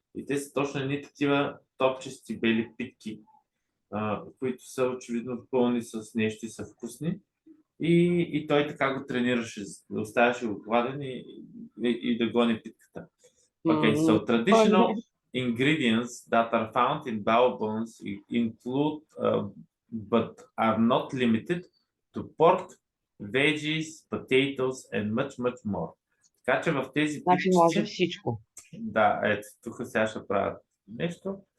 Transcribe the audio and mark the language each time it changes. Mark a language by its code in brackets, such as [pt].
[bg] И те са точно едни такива топчести бели питки, които са очевидно пълни с нещо и са вкусни. И той така го тренираше, оставяше го гладен и да гони питката. [en] Okay, so traditional ingredients that are found in bao bones include, but are not limited to pork, veggies, potatoes and much more. [bg] Така че в тези Значи може питчици... всичко. Да, ето, тук сега ще правят нещо.